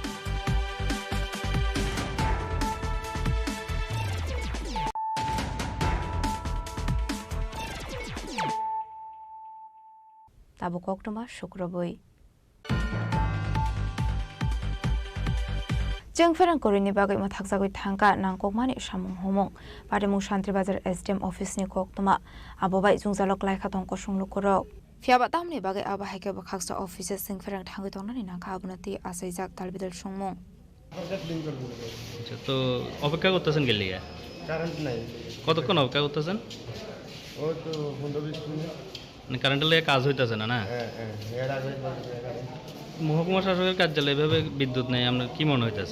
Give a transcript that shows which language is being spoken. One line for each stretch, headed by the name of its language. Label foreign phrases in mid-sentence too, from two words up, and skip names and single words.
Kok Borok: Tabu koktoma shukroboi Jengferang korini bagai mathakjagoi thangka nangkokmani samung homong Parimung Shantri Bazar SDM office ni koktoma abobai jungjalok laikha tongko sunglukoro Fiaba tamni bagai aba haike bakhaksa office singferang thangoi tongnani nangka abunati asaijak talbidal sungmung
Bangla: আচ্ছা তো অপেক্ষা করতেছেন গেলে কারেন্ট নাই কতক্ষণ অপেক্ষা করতেছেন ও তো 15-20 মিনিট মানে কারেন্টের লেগে কাজ হইতাছে না হ্যাঁ এর আগে মহকুমা শাসকের কার্যালয়ে এভাবে বিদ্যুৎ নেই আপনার কি মনে হইতাছে